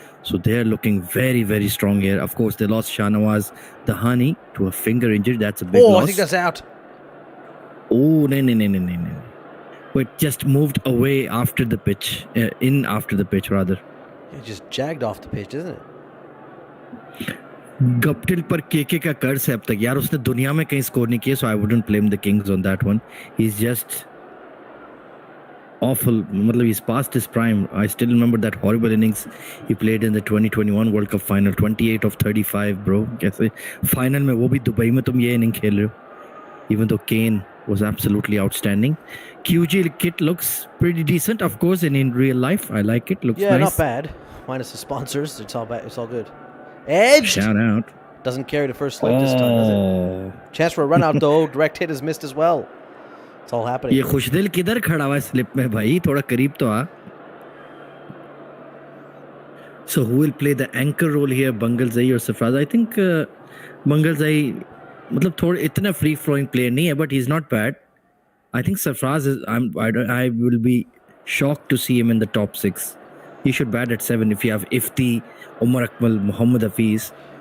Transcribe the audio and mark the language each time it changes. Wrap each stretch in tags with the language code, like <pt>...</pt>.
<en>So they're looking very, very strong here. Of course, they lost Shahnawaz Dahani to a finger injury. That's a big loss. I think that's out. Oh, no. But just moved away after the pitch. After the pitch, rather. It just jagged off the pitch, isn't it?</en> <hi>Guptill पर केके का कर्ज है अब तक यार उसने दुनिया में कहीं स्कोर नहीं किया</hi> <en>so I wouldn't blame the Kings on that one. He's just awful. He's past his prime. I still remember that horrible innings he played in the 2021 World Cup final. 28 of 35, bro.</en> <hi>कैसे final में वो भी Dubai में तुम ये inning खेल रहे हो.</hi> <en>Even though Kane was absolutely outstanding. QG kit looks pretty decent, of course, in real life. I like it. Looks nice. Not bad. Minus the sponsors, it's all good. Edged. Shout out. Doesn't carry the first slip this time, does it? Chance for a run out though. Direct hit is missed as well. It's all happening.</en> <hi>ये खुशदिल किधर खड़ा हुआ है slip में भाई थोड़ा करीब तो आ.</hi> <en>So who will play the anchor role here, Bangalzai or Sarfraz? I think Bangalzai</en> <hi>मतलब थोड़ा इतना free flowing player नहीं है,</hi> <en>but he's not bad. I think Sarfraz is. I will be shocked to see him in the top 6. He should bat at 7 if you have Ifti, Umar Akmal, Mohammad Hafiz.</en>